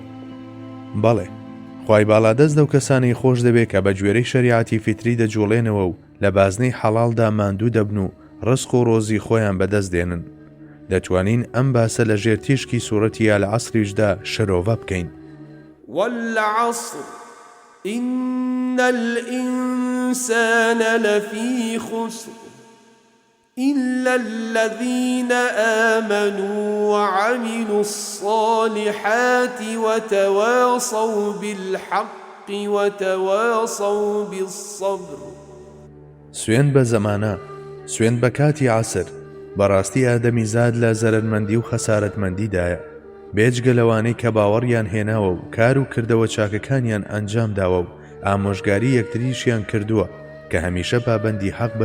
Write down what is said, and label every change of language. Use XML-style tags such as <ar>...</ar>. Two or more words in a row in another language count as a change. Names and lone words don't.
<ckb>بەڵێ خوای باڵا دەست دەو کەسانی خۆش دەبێت کە بە گوێرەی شەریعەتی فیتری دەجوڵێنەوە و لە بازنەی حەڵاڵدا ماندوو دەبن و ڕزق و ڕۆزی خۆیان بەدەست دێنن. دەتوانین ئەم باسە لە ژێر تیشکی سوورەتی ئەلعەسریشدا شەرۆڤە بکەین.</ckb> <ar>والعصر إن الإنسان لفي خسر إلا الذين آمنوا وعملوا الصالحات وتواصوا بالحق وتواصوا بالصبر.</ar> <ckb>سوێن بە زەمانە، سوێن بە کاتی عەسر، بەڕاستی ئادەمی زاد لە زەرمەندی و خەسارەتمەندیدایە بێجگە لەوانەی کە باوەڕیان هێناوە و کار و کردەوە چاکەکانیان ئەنجام داوە و ئامۆژگاری یەکتریشیان کردووە کە هەمیشە پابەندی حەق بن.</ckb>